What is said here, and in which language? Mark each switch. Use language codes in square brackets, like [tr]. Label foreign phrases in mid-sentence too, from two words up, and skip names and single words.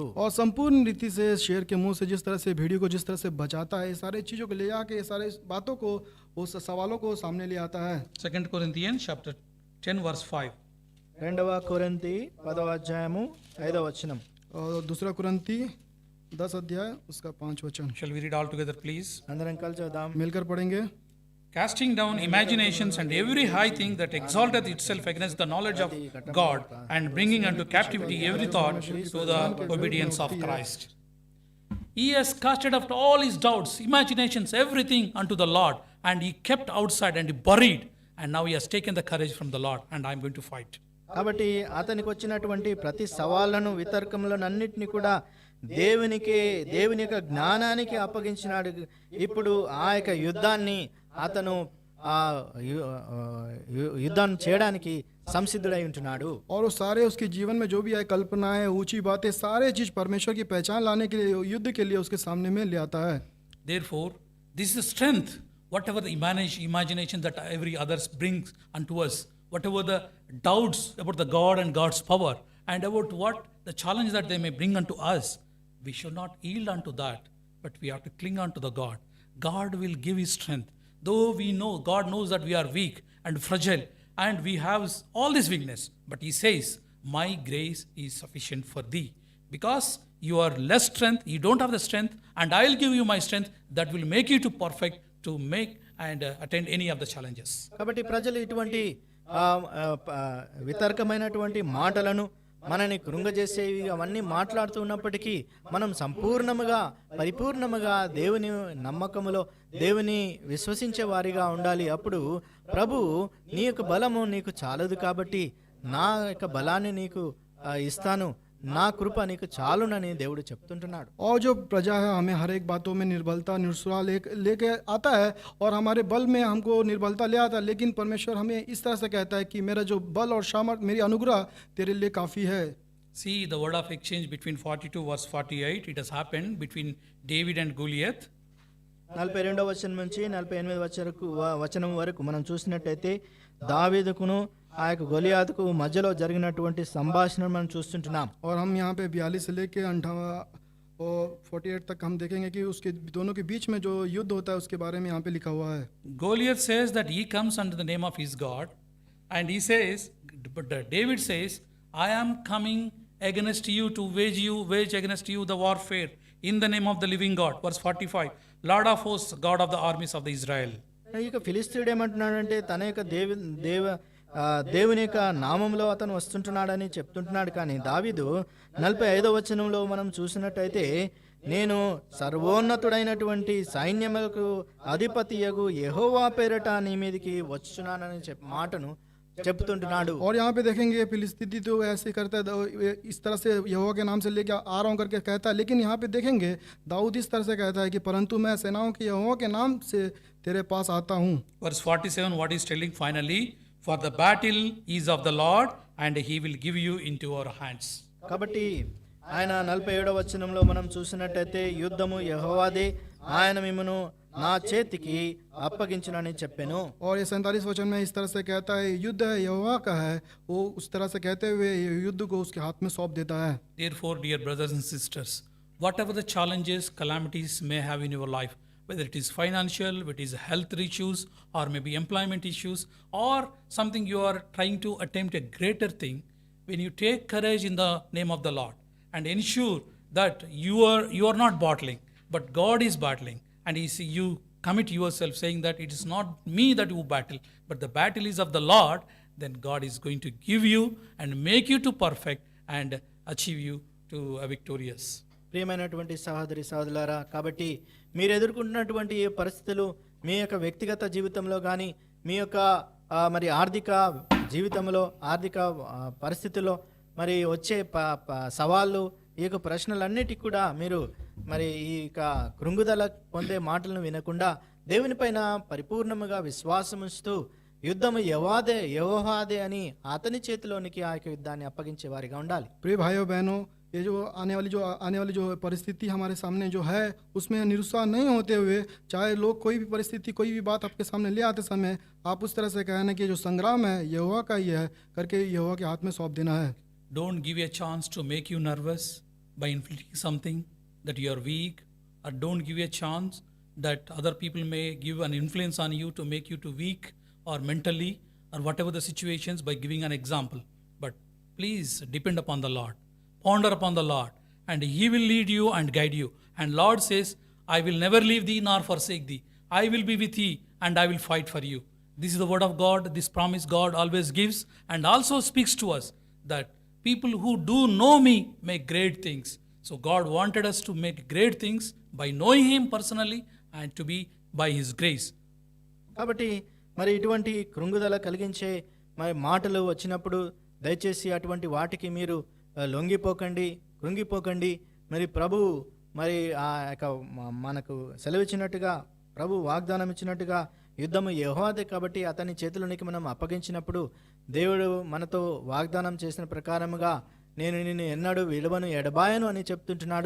[hi] और संपूर्ण रीति से शेर के मुंह से जिस तरह से भेड़ियों को जिस तरह से बचाता है, ये सारे चीज़ों को ले आके ये सारे बातों को उस सवालों को सामने ले आता है. [en] 2 Corinthians chapter 10 verse 5. [te] 2 కొరింథీ 10వ అధ్యాయము 5వ వచనం. [hi] और दूसरा कुरंती 10 अध्याय उसका 5 वचन [en] Shall we read all together, please? [te] అందరం కలిసి చదువుదాం. [hi] मिलकर पढ़ेंगे. [en] Casting down imaginations and every high thing that exalteth itself against the knowledge of God, and bringing unto captivity every thought to the obedience of Christ. He has casted out all his doubts, imaginations, everything unto the Lord, and he kept outside and he buried, and now he has taken the courage from the Lord, and I am going to fight. [te] కాబట్టి అతనికి వచ్చినటువంటి ప్రతి సవాళ్లను వితర్కములను అన్నిటిని కూడా దేవుని యొక్క జ్ఞానానికి అప్పగించినాడు. ఇప్పుడు ఆ యొక్క యుద్ధాన్ని అతను యుద్ధం చేయడానికి సంసిద్ధుడై ఉంటున్నాడు. [hi] और वो सारे उसके जीवन में जो भी आए कल्पनाएं, ऊंची बातें, सारे चीज परमेश्वर की पहचान लाने के लिए, युद्ध के लिए उसके सामने में ले आता है. [en] Therefore, this is the strength, whatever the imagination that every others brings unto us, whatever the doubts about the God and God's power, and about what the challenge that they may bring unto us, we should not yield unto that, but we have to cling unto the God. God will give his strength. Though we know, God knows that we are weak and fragile, and we have all this weakness, but he says, my grace is sufficient for thee. Because you are less strength, you don't have the strength, and I will give you my strength that will make you to perfect to make and attend any of the challenges. [te] కాబట్టి ప్రజలు ఇటువంటి వితర్కమైనటువంటి మాటలను మనని కృంగజేసేవి అవన్నీ మాట్లాడుతూ ఉన్నప్పటికీ మనం సంపూర్ణముగా పరిపూర్ణముగా దేవుని నమ్మకములో దేవుని విశ్వసించే వారిగా ఉండాలి. అప్పుడు ప్రభు నీ యొక్క బలము నీకు చాలదు కాబట్టి నా యొక్క బలాన్ని నీకు ఇస్తాను, నా కృప నీకు చాలునని దేవుడు చెప్తుంటున్నాడు. [hi] और जो प्रजा है हमें हर एक बातों में निर्बलता निरुत्साह लेके आता है, और हमारे बल में हमको निर्बलता ले आता है, लेकिन परमेश्वर हमें इस तरह से कहता है कि मेरा जो बल और सामर्थ, मेरी अनुग्रह तेरे लिए काफ़ी है. [en] See the word of exchange between 42 verse 48, it has happened between David and Goliath. [te] 42వ వచనం నుంచి 48వ వచనం వరకు మనం చూసినట్టయితే దావీదుకును ఆ యొక్క గొలియాతుకు మధ్యలో జరిగినటువంటి సంభాషణ మనం చూస్తుంటున్నాం. [hi] और हम यहाँ पे 42 से लेके 48 तक हम देखेंगे कि उसके दोनों के बीच में जो युद्ध होता है उसके बारे में यहाँ पे लिखा हुआ है. [en] Goliath says that he comes under the name of his God, and he says, but David says, I am coming against you to wage against you the warfare in the name of the living God. Verse 45, Lord of hosts, God of the armies of the Israel. [te] ఇక ఫిలిస్తీయుడు ఏమంటున్నాడంటే తన యొక్క దేవుని యొక్క నామంలో అతను వస్తుంటున్నాడని చెప్తుంటున్నాడు. కానీ దావీదు 45వ వచనంలో మనం చూసినట్టయితే నేను సర్వోన్నతుడైనటువంటి సైన్యములకు అధిపతియగు యెహోవా పేరట నీ మీదకి వచ్చుచున్నానని మాటను చెప్తుంటున్నాడు. [hi] और यहाँ पे देखेंगे फिलिस्तीनी तो ऐसे करता है, इस तरह से यहोवा के नाम से लेके आ रहा हूँ करके कहता है, लेकिन यहाँ पे देखेंगे दाऊद इस तरह से कहता है कि परंतु मैं सेनाओं के यहोवा के नाम से तेरे पास आता हूँ. [en] Verse 47, what is telling finally, for the battle is of the Lord and he will give you into our hands. [te] కాబట్టి ఆయన 47వ వచనంలో మనం చూసినట్టయితే యుద్ధము యెహోవాదే, ఆయన మిమ్మును నా చేతికి అప్పగించునని చెప్పెను. [hi] और ये 47 वचन में इस तरह से कहता है युद्ध है यहोवा का है, वो उस तरह से कहते हुए युद्ध को उसके हाथ में सौंप देता है. [en] Therefore, dear brothers and sisters, whatever the challenges, calamities may have in your life, whether it is financial, whether it is health issues, or maybe employment issues, or something you are trying to attempt a greater thing, when you take courage in the name of the Lord and ensure that you are not battling, but God is battling, and you commit yourself saying that it is not me that you battle, but the battle is of the Lord, then God is going to give you and make you to perfect and achieve you to a victorious. [te] ప్రియమైనటువంటి సహోదరి సహోదరులారా, కాబట్టి మీరు ఎదుర్కొంటున్నటువంటి ఈ పరిస్థితులు మీ యొక్క వ్యక్తిగత జీవితంలో కానీ మీ యొక్క మరి ఆర్థిక జీవితంలో ఆర్థిక పరిస్థితుల్లో మరి వచ్చే సవాళ్ళు ఈ యొక్క ప్రశ్నలన్నిటికీ కూడా మీరు మరి ఈ యొక్క కృంగుదల పొందే మాటలను వినకుండా దేవునిపైన పరిపూర్ణముగా విశ్వాసం ఉంచుతూ యుద్ధము యెహోవాదే అని అతని చేతిలోనికి ఆ యొక్క యుద్ధాన్ని అప్పగించే వారిగా ఉండాలి. [hi] प्रिय भाइयों बहनों, ये जो आने वाली जो परिस्थिति हमारे सामने जो है उसमें निरुत्साह नहीं होते हुए, चाहे लोग कोई भी परिस्थिति कोई भी बात आपके सामने ले आते समय आप उस तरह से कहना कि जो संग्राम है यहोवा का ही है करके यहोवा के हाथ में सौंप देना है। [en] Don't give a chance to make you nervous by inflicting something that you are weak, or don't give a chance that other people may give an influence on you to make you too weak or mentally or whatever the situations by giving an example. But please depend upon the Lord. Ponder upon the Lord, and He will lead you and guide you. And Lord says, I will never leave thee nor forsake thee. I will be with thee and I will fight for you. This is the word of God. This promise God always gives and also speaks to us that people who do know me make great things. So God wanted us to make great things by knowing Him personally and to be by His grace. [te] కాబట్టి మరి ఇటువంటి కృంగుదల కలిగించే మరి మాటలు వచ్చినప్పుడు దయచేసి అటువంటి వాటికి మీరు కృంగిపోకండి. మరి ప్రభువు మరి ఆ యొక్క మనకు సెలవిచ్చినట్టుగా ప్రభు వాగ్దానం ఇచ్చినట్టుగా యుద్ధము యెహోవాదే కాబట్టి అతని చేతిలోనికి మనం అప్పగించినప్పుడు దేవుడు మనతో వాగ్దానం చేసిన ప్రకారముగా నేను నిన్ను ఎన్నడూ విడవను ఎడబాయను అని చెప్తుంటున్నాడు.